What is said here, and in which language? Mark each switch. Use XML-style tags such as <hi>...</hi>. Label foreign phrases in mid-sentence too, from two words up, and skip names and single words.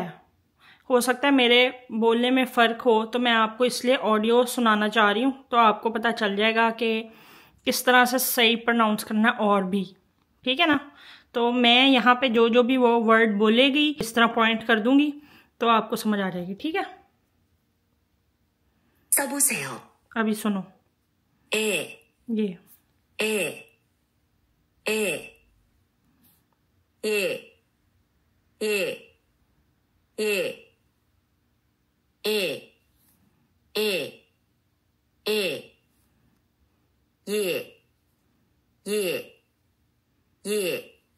<hi>हो सकता है मेरे बोलने में फ़र्क हो, तो मैं आपको इसलिए ऑडियो सुनाना चाह रही हूँ, तो आपको पता चल जाएगा कि किस तरह से सही प्रोनाउंस करना है और भी, ठीक है ना। तो मैं यहाँ पे जो जो भी वो वर्ड बोलेगी इस तरह पॉइंट कर दूंगी तो आपको समझ आ जाएगी, ठीक है।</hi> <ko>써보세요.</ko> <hi>अभी सुनो। ये 에, 에, 예, 예, 예, 에, 에, 에, 예, 예, 예,</hi>